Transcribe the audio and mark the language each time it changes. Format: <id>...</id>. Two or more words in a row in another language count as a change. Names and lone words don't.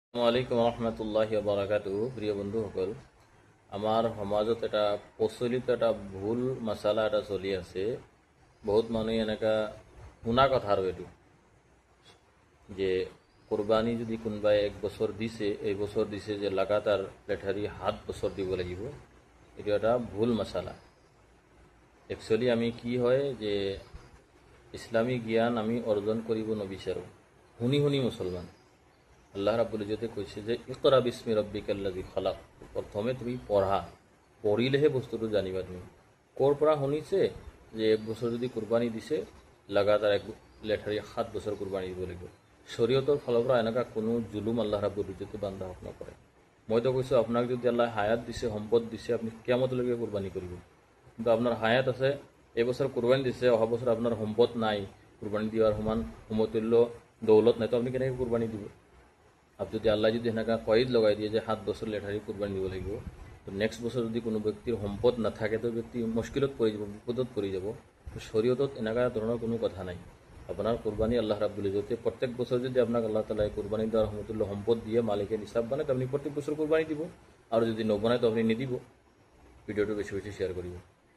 <ar>السلام عليكم رحمة الله بركاته.</ar> <as>প্রিয় বন্ধুসকল, আমাৰ সমাজত এটা প্ৰচলিত এটা ভুল মছালা এটা চলি আছে। বহুত মানুহে এনেকা শুনা কথা আৰু এইটো যে কোরবানি যদি কোনোবাই 1 বছর দিছে, এই বছর দিছে যে লাগাতার লেঠারি 7 বছর দিব লাগিব। এইটো এটা ভুল মছালা। একচুয়ালি আমি কি হয় যে ইসলামী জ্ঞান আমি অর্জন কৰিব নবিচাৰোঁ। শুনি শুনি মুছলমান। আল্লাহ রাব্বুল ইজ্জতে কৈছে যে</as> <ar>اقرأ باسم ربك الذي خلق.</ar> <as>প্রথমে তুমি পঢ়িলেহে বস্তুটো জানিবা। তুমি ক'ৰ পৰা শুনিছে যে 1 বছৰ যদি কুরবানি দিছে লাগাতার লেঠারি 7 বছর কুরবানি দিব লাগিব। শরীয়তৰ ফালৰ পৰা এনেকুৱা কোনো জুলুম আল্লাহ রাব্বুল ইজ্জতে বান্দা হক নকৰে। মইতো কৈছোঁ আপোনাক যদি আল্লাহ হায়াত দিছে, সম্পদ দিছে, আপনি কিয়ামতলৈকে কুরবানি কৰিব। কিন্তু আপনার হায়াত আছে, এবছর কুরবানি দিছে, অহা বছর আপনার সম্পদ নাই, কুরবানি দেওয়ার সমান সমতুল্য দৌলত নাই, তো আপনি কেনেকৈ কুরবানি দিব? আপনি যদি আল্লাহ যদি সেনেকা কয়েদ লগাই দিয়ে যে 7 বছর লেঠারি কুরবানি দিব লাগিব, তো নেক্সট বছর যদি কোনো ব্যক্তির সম্পদ নাথাকে তো ব্যক্তি মুশকিলত পড়ি যাব, বিপদত পড়ি যাব। তো শরীয়তত এনেকা ধৰণৰ কোনো কথা নাই। আপনার কুরবানি আল্লাহ রাব্বুল ইজ্জতে প্রত্যেক বছর যদি আপনার আল্লাহ তাআলা কুরবানি দেওয়ার সমতুল্য সম্পদ দিয়ে মালিকের নিসাব বানায়, তো আপনি প্রত্যেক বছর কুরবানি দিব। আর যদি নবনায় তো আপনি নিদিব। ভিডিওটো বেশি বেশি শেয়ার করিব।</as>